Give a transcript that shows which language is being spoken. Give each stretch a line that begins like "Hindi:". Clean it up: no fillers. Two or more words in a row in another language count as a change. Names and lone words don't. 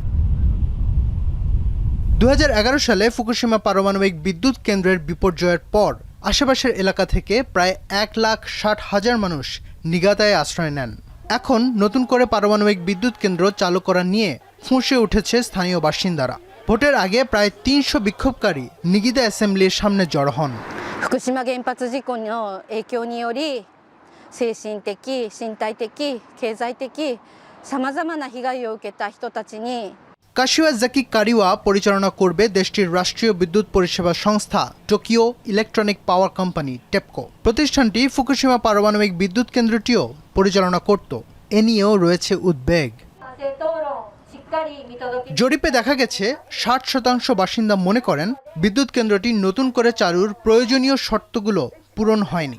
Bangla: 2011 সালে ফুকুশিমা পারমাণবিক বিদ্যুৎ কেন্দ্রের বিপর্যয়ের পর আশেপাশের এলাকা থেকে প্রায় 1,60,000 মানুষ নিগাদায় আশ্রয় নেন। এখন নতুন করে পারমাণবিক বিদ্যুৎ কেন্দ্র চালু করা নিয়ে ফুঁসে উঠেছে স্থানীয় বাসিন্দারা। ভোটের আগে প্রায় 300 বিক্ষোভকারী নিগিদা অ্যাসেম্বলির সামনে জড়ো হন।
Japanese: 福島原発事故の影響により精神的、身体的、経済的さまざまな被害を受けた人たちに
Bangla: কাশিওয়াজাকি কারিওয়া পরিচালনা করবে দেশটির রাষ্ট্রীয় বিদ্যুৎ পরিষেবা সংস্থা টোকিও ইলেকট্রনিক পাওয়ার কোম্পানি টেপকো। প্রতিষ্ঠানটি ফুকুশিমা পারমাণবিক বিদ্যুৎ কেন্দ্রটিও পরিচালনা করত। এ নিয়েও রয়েছে উদ্বেগ। জরিপে দেখা গেছে 60% বাসিন্দা মনে করেন বিদ্যুৎ কেন্দ্রটি নতুন করে চালুর প্রয়োজনীয় শর্তগুলো পূরণ হয়নি।